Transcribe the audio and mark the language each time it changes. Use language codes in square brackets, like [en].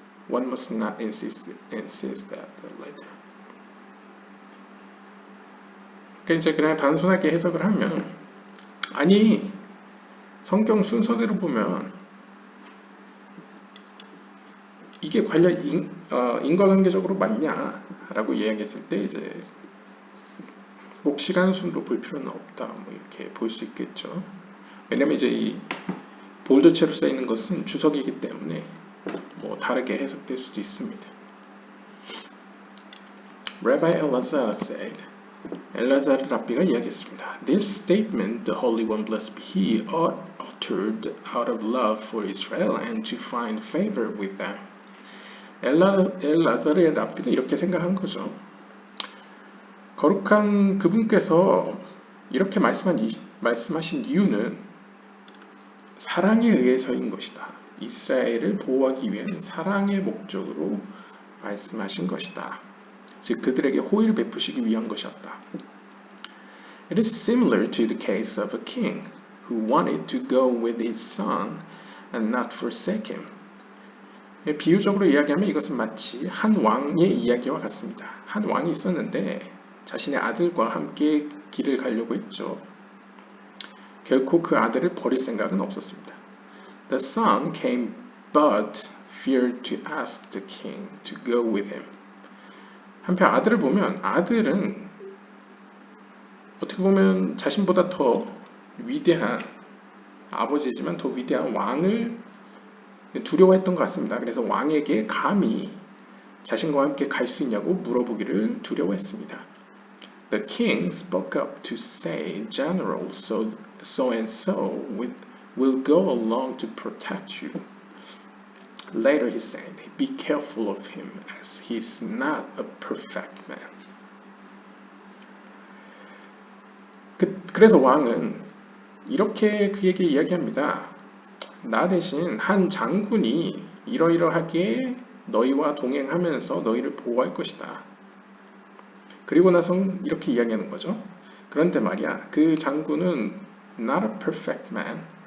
[en] One must not insist that later. [ko] 그러니까 이제 그냥 단순하게 해석을 하면 아니 성경 순서대로 보면 이게 관련 인과관계적으로 맞냐라고 이야기했을 때 이제 꼭 시간 순으로 볼 필요는 없다 뭐 이렇게 볼 수 있겠죠. 왜냐면 이제 이 볼드체로 써 있는 것은 주석이기 때문에 뭐 다르게 해석될 수도 있습니다. [en] Rabbi Elazar said, [ko] 엘라자르 랍비가 이야기했습니다. [en] This statement, the Holy One blessed be He, uttered out of love for Israel and to find favor with them. [ko] 엘라자르의 랍비는 이렇게 생각한 거죠. 거룩한 그분께서 이렇게 말씀하신 이유는 사랑에 의해서인 것이다. 이스라엘을 보호하기 위한 사랑의 목적으로 말씀하신 것이다. 즉 그들에게 호의를 베푸시기 위한 것이었다. [en] It is similar to the case of a king who wanted to go with his son and not forsake him. [ko] 비유적으로 이야기하면 이것은 마치 한 왕의 이야기와 같습니다. 한 왕이 있었는데 자신의 아들과 함께 길을 가려고 했죠. 결코 그 아들을 버릴 생각은 없었습니다. [en] The son came but feared to ask the king to go with him. [ko] 한편 아들을 보면 아들은 어떻게 보면 자신보다 더 위대한 아버지지만 더 위대한 왕을 두려워했던 것 같습니다. 그래서 왕에게 감히 자신과 함께 갈 수 있냐고 물어보기를 두려워했습니다. [en] The king spoke up to say, General, so and so will go along to protect you. Later he said, Be careful of him, as he is not a perfect man. [ko] 그래서 왕은 이렇게 그에게 이야기합니다. 나 대신 한 장군이 이러이러하게 너희와 동행하면서 너희를 보호할 것이다. 그리고 나서 이렇게 이야기하는 거죠. 그런데 말이야, 그 장군은 [en] not a perfect man.